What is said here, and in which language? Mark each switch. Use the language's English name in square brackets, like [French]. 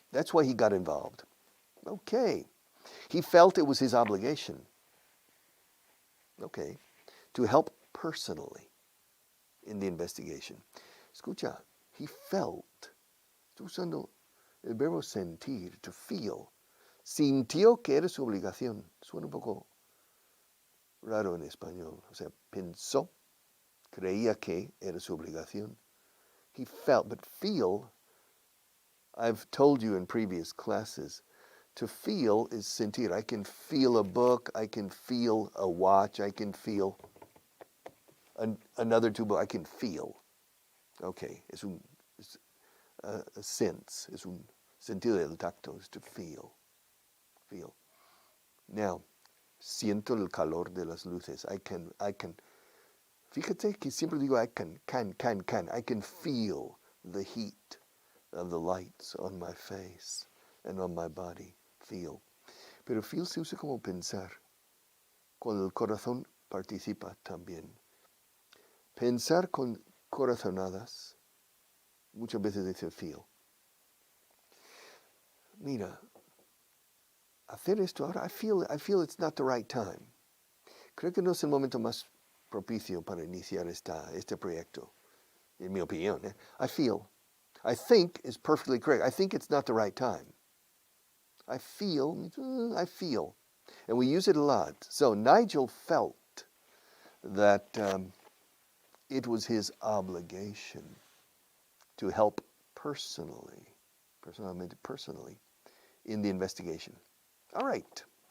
[English] That's why he got involved. Okay. He felt it was his obligation. Okay. To help personally in the investigation. Escucha, he felt. [Spanish] Estoy usando el verbo sentir, to feel. Sintió que era su obligación. Suena un poco raro en español. O sea, pensó, creía que era su obligación. [English] He felt, but feel, I've told you in previous classes, to feel is sentir. I can feel a book, I can feel a watch, I can feel another two books, I can feel. Okay, es a sense, [Spanish] es un sentido del tacto, [English] is to feel. Feel. [Spanish] Now, siento el calor de las luces. [English] I can. [Spanish] Fíjate que siempre digo I can. [English] I can feel the heat of the lights on my face and on my body. [Spanish] Feel. Pero feel se usa como pensar. Con el corazón participa también. Pensar con corazonadas, muchas veces dice feel. Mira, hacer esto ahora, [English] I feel it's not the right time. [Spanish] Creo que no es el momento más propicio para iniciar este proyecto, en mi opinión. [English] I think is perfectly correct. I think it's not the right time. I feel. And we use it a lot. So Nigel felt that it was his obligation to help personally, in the investigation. All right.